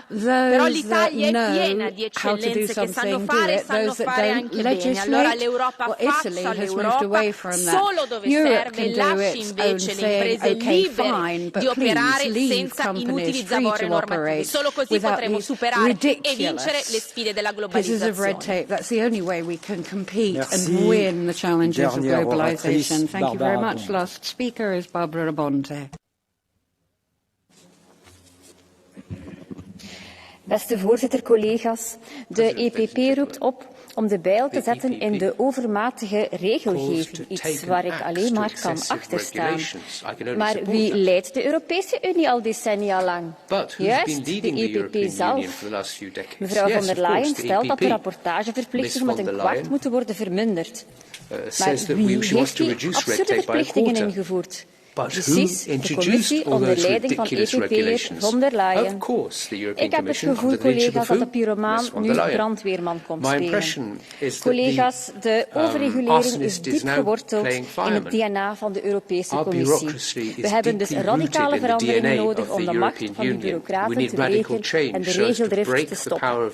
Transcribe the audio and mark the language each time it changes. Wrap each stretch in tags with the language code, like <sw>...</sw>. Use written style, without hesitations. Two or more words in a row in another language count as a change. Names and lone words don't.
<it>Però l'Italia è piena di eccellenze che sanno fare anche bene. Allora l'Europa faccia l'Europa solo dove serve, lasci invece le imprese libere di operare senza inutili zavorre normativi. Solo così potremo superare e vincere le sfide della globalizzazione.</it> <en>That's the only way we can compete and win the challenges of globalization. Thank you very much. Last speaker is Barbara Bonte.</en> <nl>Beste voorzitter, collega's, de EPP roept op om de bijl te zetten in de overmatige regelgeving, iets waar ik alleen maar kan achterstaan. Maar wie leidt de Europese Unie al decennia lang? Juist, de EPP zelf. Mevrouw von der Leyen stelt dat de rapportageverplichtingen met een kwart moeten worden verminderd. Maar wie heeft die absurde verplichtingen ingevoerd? Precies, de commissie onder leiding van EPP'er von der Leyen. Ik heb het gevoel, collega's, dat de pyromaan nu brandweerman komt spelen. Collega's, de overregulering is diep geworteld in het DNA van de Europese Commissie. We hebben dus radicale veranderingen nodig om de macht van de bureaucraten te breken en de regeldrift te stoppen.</nl>